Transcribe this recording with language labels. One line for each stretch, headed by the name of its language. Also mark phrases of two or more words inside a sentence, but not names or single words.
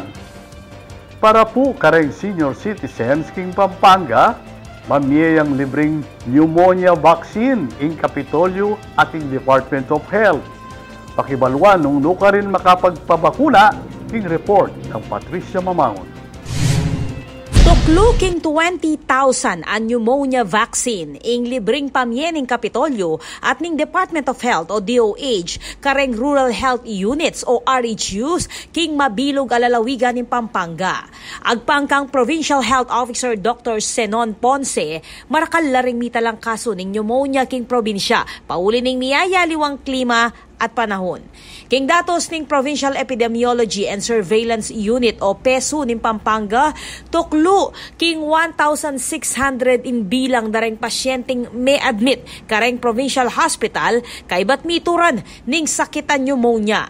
Pampanga: Para po kareng
English: senior citizens
Pampanga: king Pampanga, mamiyayang libreng pneumonia vaccine ing Kapitolyo ating Department of Health. Pakibalwan nung nuka rin makapagpabakuna king report ng Patricia Mamangon. Tukluking 20,000 ang pneumonia vaccine ing libreng pamyening Kapitolyo at ning Department of Health o DOH kareng Rural Health Units o RHUs king mabilog alalawigan ning Pampanga. Agpangkang Provincial Health Officer Dr. Senon Ponce, marakal laring mitalang kaso ning pneumonia king probinsya, pauli ning niyaya liwang klima at panahon. King datos ning Provincial Epidemiology and Surveillance Unit o PESU ning Pampanga, tuklo king 1,600 in bilang dareng pasyenteng may admit kareng
English: provincial hospital
Pampanga: kay bat mituran ning sakitan pneumonia.